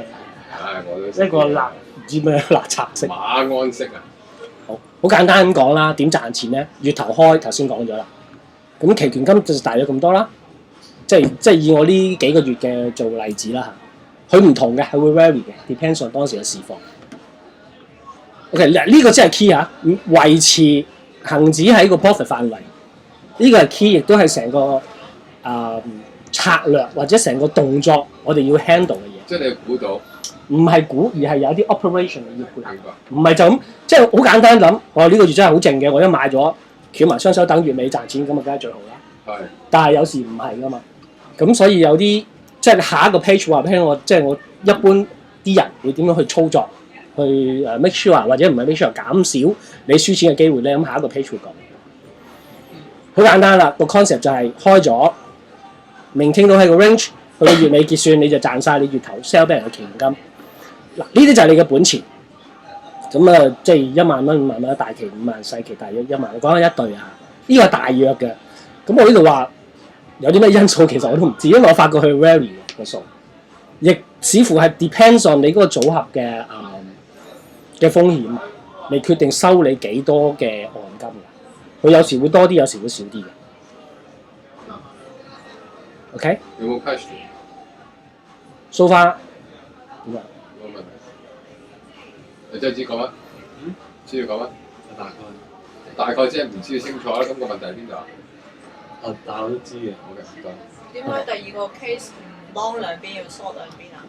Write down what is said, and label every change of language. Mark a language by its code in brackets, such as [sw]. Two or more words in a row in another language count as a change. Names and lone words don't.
[yue] 我都一個唔知咩辣橙色。馬鞍式啊！好簡單咁講啦，點賺錢咧？月頭開頭先講咗啦，咁期權金就大約咁多啦。即係以我呢幾個月嘅做例子啦嚇，佢唔同嘅，係會 vary 嘅 ， [en] depends on [yue] 當時嘅市況。OK， 呢個真係 key 嚇，維持恆指喺個 profit 範圍，呢個係 key， 亦都係成個策略或者成個動作，我哋要 handle 嘅嘢。即係你估到？唔係估，而係有啲 operation 要配合。明白。唔係就咁，即係好簡單諗。我呢個月真係好靜嘅，我一買咗，翹埋雙手等月尾賺錢，咁啊梗係最好啦。係。但係有時唔係噶嘛，咁所以有啲即係下一個 page 話俾我，即係我一般啲人會點樣去操作，去 [en] make sure [yue] 或者唔係 [en] make sure [yue] 減少你輸錢嘅機會咧。咁下一個 page 會講。好簡單啦，個 concept 就係開咗，maintain到喺個 range， 去到月尾結算你就賺晒你月頭 sell 俾人嘅期權金。嗱，呢啲就係你嘅本錢。咁啊，即係1萬蚊、5萬蚊，大期5萬，細期大約1萬。我講緊一對啊，呢個係大約嘅。咁我呢度話有啲咩因素，其實我都唔知，因為我發覺佢 vary 個數，亦似乎係 [en] depends on [yue] 你嗰個組合嘅風險嚟決定收你幾多嘅按金嘅。佢有時會多啲，有時會少啲嘅。OK？有冇 question？ [en] So far [yue] 點啊？冇問題。你真係知講乜？知道講乜？大概即係唔知清楚啦。咁個問題喺邊度啊？但係我都知嘅。好嘅，唔該。點解第二個 case 唔 long 兩邊要 short 兩邊啊？